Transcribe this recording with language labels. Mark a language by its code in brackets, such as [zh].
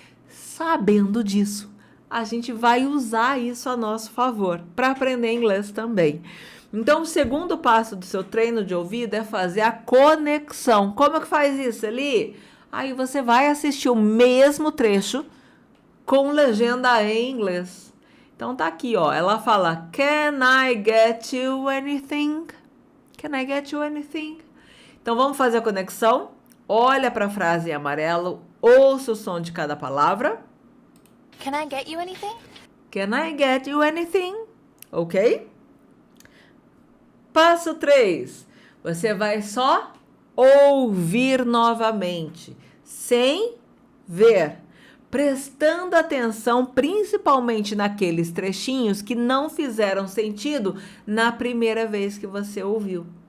[pt] Sabendo disso, a gente vai usar isso a nosso favor para aprender inglês também. Então, o segundo passo do seu treino de ouvido é fazer a conexão. Como é que faz isso, Eli? Aí você vai assistir o mesmo trecho com legenda em inglês. Então, tá aqui, ó. Ela fala, [en] Can I get you anything? Can I get you anything? [pt] Então, vamos fazer a conexão. Olha para a frase em amarelo, ouça o som de cada palavra. [en] Can I get you anything? Can I get you anything? Ok? [pt] Passo 3. Você vai só ouvir novamente, sem ver, prestando atenção principalmente naqueles trechinhos que não fizeram sentido na primeira vez que você ouviu.